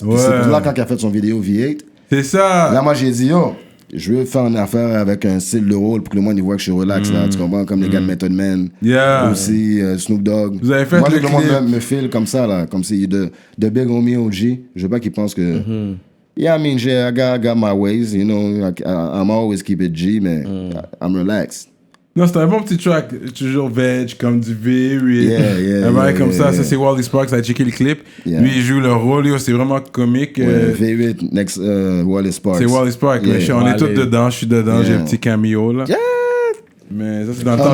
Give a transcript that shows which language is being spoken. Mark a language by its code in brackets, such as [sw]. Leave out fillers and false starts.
[fr] Puis c'est là, quand il a fait son vidéo V8. C'est ça. Là, moi, j'ai dit, yo, je veux faire une affaire avec un style de rôle pour que le monde y voit que je suis relax, là. Tu comprends? Comme les gars de Method Man. Aussi, Snoop Dogg. Vous avez fait moi, le le monde me file comme ça, là. Comme si de Big Homie OG. Je veux pas qu'ils pensent que. [en] Yeah, I mean, I got my ways, you know. I'm always keep it G, mais I'm relaxed. [fr] Non, c'était un bon petit track, toujours veg, comme du V8. Un bail comme ça, c'est Wally Sparks, a checké le clip. Lui, il joue le rôle, c'est vraiment comique. V8, next Wally Sparks. C'est Wally Sparks, on est tous dedans, je suis dedans, j'ai un petit cameo là. Mais ça, c'est dans le temps.